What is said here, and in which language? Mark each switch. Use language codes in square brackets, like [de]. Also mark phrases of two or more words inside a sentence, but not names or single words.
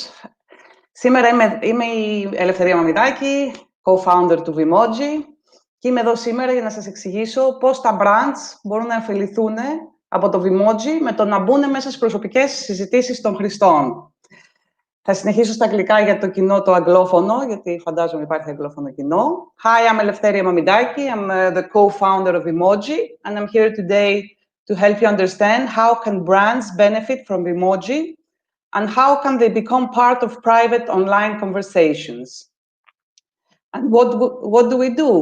[el] Σήμερα είμαι η Ελευθερία Μαμιδάκη, co-founder του Vimoji, και είμαι εδώ σήμερα για να σας εξηγήσω πώς τα brands μπορούν να ωφεληθούν από το Vimoji με το να μπουν μέσα στις προσωπικές συζητήσεις των χρηστών. Θα συνεχίσω στα αγγλικά για το κοινό το αγγλόφωνο, γιατί φαντάζομαι υπάρχει αγγλόφωνο κοινό. [en] Hi, I'm Eleftheria Mamidaki. I'm the co-founder of Vimoji, and I'm here today to help you understand how can brands benefit from Vimoji and how can they become part of private online conversations. And what do we do?